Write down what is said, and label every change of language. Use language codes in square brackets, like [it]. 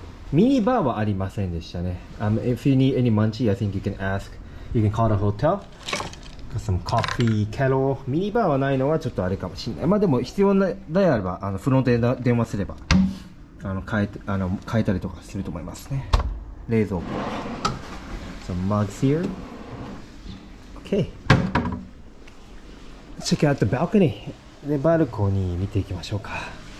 [ja] ミニバーはありませんでしたね。 [en] If you need any munchie, I think you can ask. You can call the hotel. some coffee kettle [ja] ミニバーはないのはちょっとあれかもしれない。まあでも必要であればフロントで電話すれば変えたりとかすると思いますね。 [en] 冷蔵庫 some mugs here. Okay, let's check out the balcony. [ja] でバルコニー見ていきましょうか。